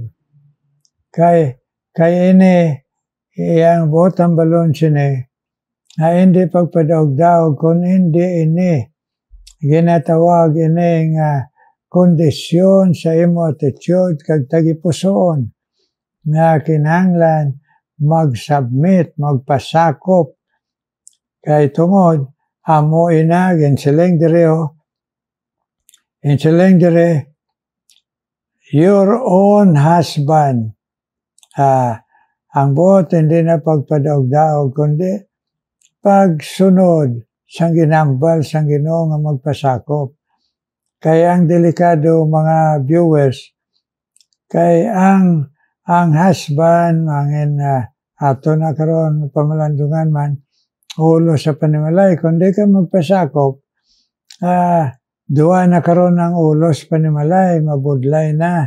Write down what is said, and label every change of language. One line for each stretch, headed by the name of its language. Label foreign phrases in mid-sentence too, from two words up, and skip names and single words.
Hiligaynon: Kay ini, iyang buot ang balon sini, na hindi pagpadaog-daog, kung hindi ini, ginatawag ini nga kondisyon sa imo attitude kag tagipusoon, nga kinahanglan mag-submit, magpasakop. Kay tungod, amo ina, ginsiling dire,
English: your own husband.
Hiligaynon: Ang buot hindi na pagpadaog-daog, kundi pagsunod sang ginambal sang Ginoo nga magpasakop. Kaya ang delikado mga viewers, kay ang husband, ato na karon pamalandungan man, ulo sa panimalay, kundi ka magpasakop, duwa na karon ang ulo sa panimalay, mabudlay na.